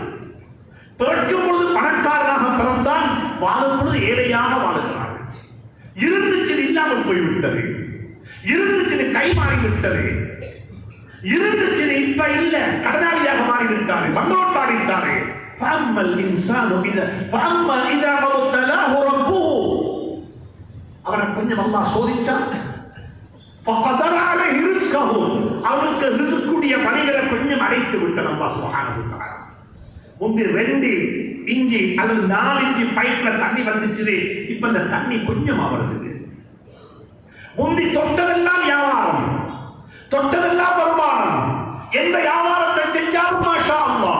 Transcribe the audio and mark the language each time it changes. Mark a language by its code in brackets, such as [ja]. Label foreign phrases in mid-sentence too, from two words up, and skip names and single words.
[ta] பிறக்கும் பொழுது பணக்காரனாக பிறந்தான், வாழும் பொழுது ஏழையாக வாழுகிறான். இருந்துச்சு இல்லாமல் போய்விட்டது, இருந்துச்சு கை மாறிவிட்டது, இருந்துச்சு இப்ப இல்ல, கடனாளியாக மாறிவிட்டாரு, பங்களோட்டாடிட்டாரு. [ar] فَأَمَّا الْإِنسَانُ فَأَمَّا إِذَا مَا ابْتَلَاهُ رَبُّهُ. [ta] அவனை கொஞ்சம் அல்லாஹ் சோதிச்சான். [ar] فَقَدَرَ عَلَيْهِ رِزْقَهُ. [ta] அவனுக்கு ரிஸ்குடைய வழிகளை கொஞ்சம் அடைத்து விட்டான் அல்லாஹ் [ar] سبحانه وتعالى. [ta] முந்தி 2 இன்ச்சி அல்லது 4 இன்ச்சி பைப்ல தண்ணி வந்துச்சு, இப்ப இந்த தண்ணி கொஞ்சமா வருது. முந்தி தொட்டதெல்லாம் வியாபாரம், தொட்டதெல்லாம் வருமானம், எந்த வியாபாரத்தை செஞ்சாலும் [ar] ما شاء الله.